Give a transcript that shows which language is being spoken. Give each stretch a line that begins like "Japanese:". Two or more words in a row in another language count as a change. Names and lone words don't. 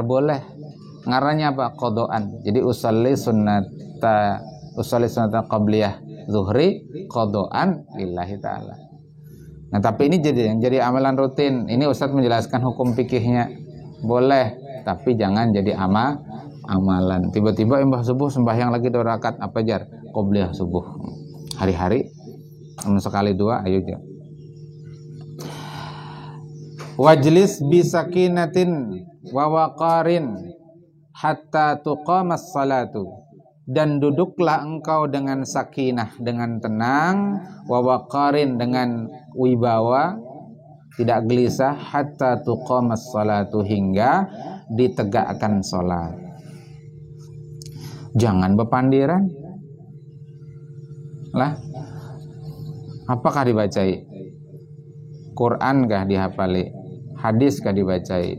Banjar: Boleh. Ngarannya apa?
Arabic: Qodoan. Jadi أصلي سنة القبلية الظهر قضاء لله تعالى.
Banjar: Nah tapi ini jadi amalan rutin.
Indonesian: Ini Ustadz menjelaskan hukum fikihnya. Boleh, tapi jangan jadi amalan.
Banjar: Tiba-tiba imbah subuh sembahyang lagi 2 rakaat apa jar? Qobliyah subuh. Hari-hari sekali 2 ayo aja.
Arabic: واجلس بسكينة و وقار حتى تقام الصلاة,
Indonesian: dan duduklah engkau dengan sakinah, dengan tenang,
Arabic: و وقار,
Indonesian: dengan wibawa, tidak gelisah,
Arabic: حتى تقام الصلاة,
Indonesian: hingga ditegakkan salat.
Banjar: Jangan bepandiran lah. Apakah dibacai? Quran kah dihafali? Hadis kah dibacai?